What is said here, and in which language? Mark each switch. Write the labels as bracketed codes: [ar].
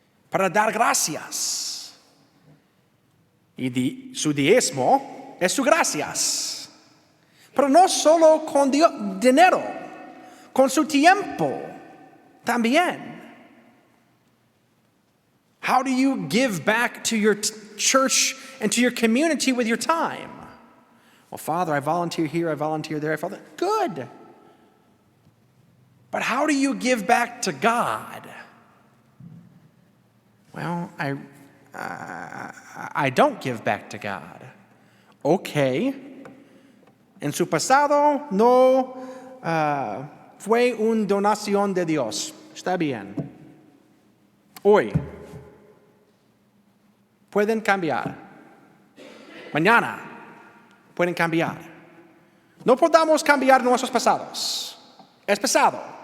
[es] Para dar gracias. Y su diezmo es su gracias. Pero no solo con dinero, con su tiempo también. [en] How do you give back to your church and to your community with your time. Well, Father, I volunteer here, I volunteer there. Father, good. But how do you give back to God? Well, I don't give back to God. Okay. [es] En su pasado no fue una donación de Dios. Está bien. Hoy pueden cambiar. Mañana pueden cambiar. No podamos cambiar nuestros pasados. Es pasado.